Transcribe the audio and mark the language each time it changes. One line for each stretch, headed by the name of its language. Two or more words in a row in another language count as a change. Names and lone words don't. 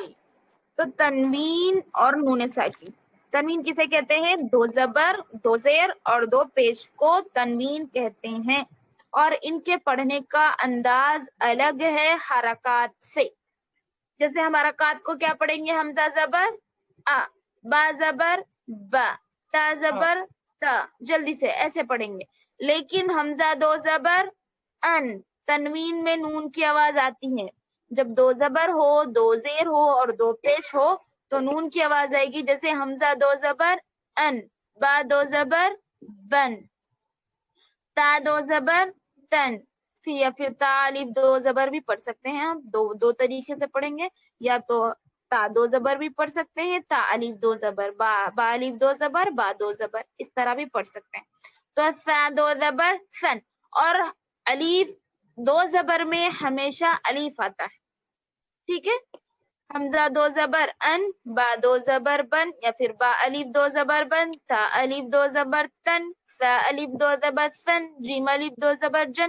Urdu: تو تنوین اور نون ساکن. تنوین کسے کہتے ہیں؟ دو زبر دو زیر اور دو پیش کو تنوین کہتے ہیں، اور ان کے پڑھنے کا انداز الگ ہے حرکات سے. جیسے ہم حرکات کو کیا پڑھیں گے؟ حمزہ زبر آ، با زبر با، تا زبر تا، جلدی سے ایسے پڑھیں گے. لیکن حمزہ دو زبر ان، تنوین میں نون کی آواز آتی ہے. جب دو زبر ہو، دو زیر ہو اور دو پیش ہو تو نون کی آواز آئے گی. جیسے حمزہ دو زبر ان، با دو زبر بن، تا دو زبر تن، یا پھر تا الف دو زبر بھی پڑھ سکتے ہیں. ہم دو طریقے سے پڑھیں گے، یا تو تا دو زبر بھی پڑھ سکتے ہیں, تا الف دو زبر, با الف دو زبر, با دو زبر, اس طرح بھی پڑھ سکتے ہیں. تو سا دو زبر سن, اور الف دو زبر میں ہمیشہ الف آتا ہے, ٹھیک ہے. حمزہ دو زبر ان, با دو زبر بن, یا پھر با الف دو زبر بن, تا الف دو زبر تن, سا الف دو زبر سن, جیم الف دو زبر جن.